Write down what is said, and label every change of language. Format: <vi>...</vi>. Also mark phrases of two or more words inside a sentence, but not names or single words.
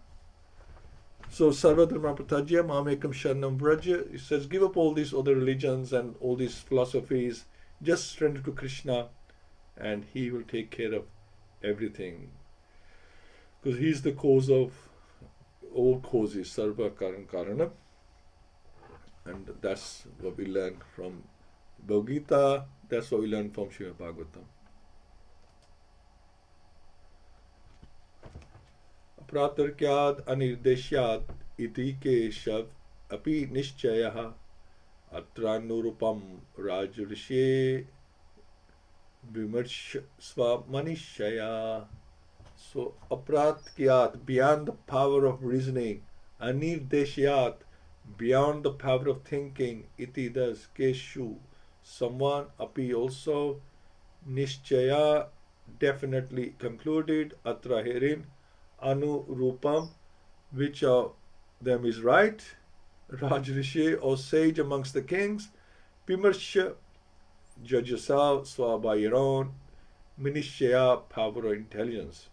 <sa>So सर्वधर्म परित्यज्य मामेकं शरणं व्रज,</sa> <en>it says give up all these other religions and all these philosophies, just surrender to Krishna and he will take care of everything. Because he is the cause of all causes,</en> <sa>सर्व कारण कारण.</sa> <en>And that's what we learn from Bhagavad-Gita, that's what we learn from Śrīmad-Bhāgavatam.</en> <sa>प्रतर्क्याद् अनिर्देश्याद् इति केशव अपि निश्चयः अत्रानुरूपं राजर्षे विमर्श स्वमनीषया. So apratyad,</sa> <en>beyond the power of reasoning, anirdeshyad, beyond the power of thinking, iti thus keshu, someone, api also, nishchaya, definitely concluded, atra herein, anu rupam, which of them is right, rajrishi or sage amongst the kings, vimarsha, judge yourself, swa by your own, minishya, power or intelligence.</en>